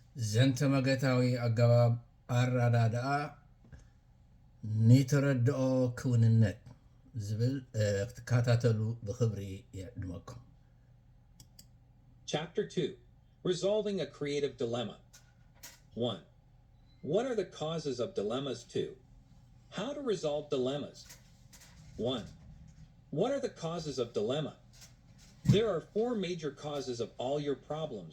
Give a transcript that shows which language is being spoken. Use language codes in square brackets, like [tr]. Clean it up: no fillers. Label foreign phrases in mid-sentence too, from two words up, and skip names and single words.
[ti] ዘንተመገታዊ ኣገባብ ኣረዳድኣ ንተረድኦ ክውንነት ዝብል ክትከታተሉ ብክብሪ ይዕድመኩም። [en] Chapter 2, Resolving a Creative Dilemma. 1. What are the causes of dilemmas? 2. How to resolve dilemmas. 1. What are the causes of dilemma? There are 4 major causes of all your problems.